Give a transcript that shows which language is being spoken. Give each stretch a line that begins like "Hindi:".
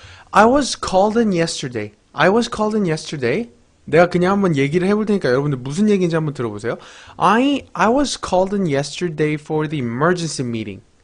English: I was called in yesterday.
Korean: 내가 그냥 한번 얘기를 해볼 테니까 여러분들 무슨 얘기인지 한번 들어보세요.
English: I was called in yesterday for the emergency meeting.